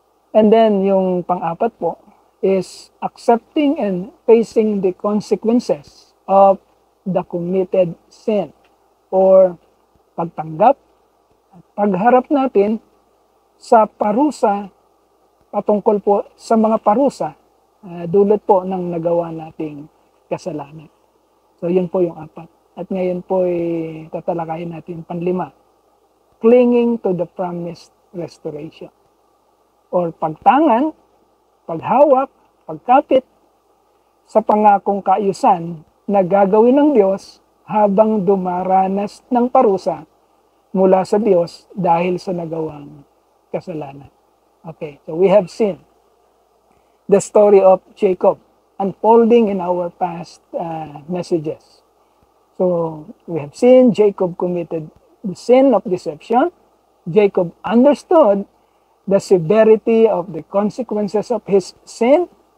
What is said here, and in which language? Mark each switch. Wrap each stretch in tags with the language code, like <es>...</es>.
<tl>And then yung pang-apat po</tl> <en>is accepting and facing the consequences of the committed sin,</en> <tl>or pagtanggap at pagharap natin sa parusa patungkol po sa mga parusa dulot po ng nagawa nating kasalanan. So yun po yung apat. At ngayon po ay tatalakayin natin panlima.</tl> <en>Clinging to the promised restoration.</en> <tl>Or pagtangan, paghawak, pagkapit sa pangakong kaayusan na gagawin ng Diyos habang dumaranas ng parusa mula sa Diyos dahil sa nagawang kasalanan.</tl> <en>Okay, so we have seen the story of Jacob unfolding in our past messages. So we have seen Jacob committed the sin of deception. Jacob understood the severity of the consequences of his sin.</en>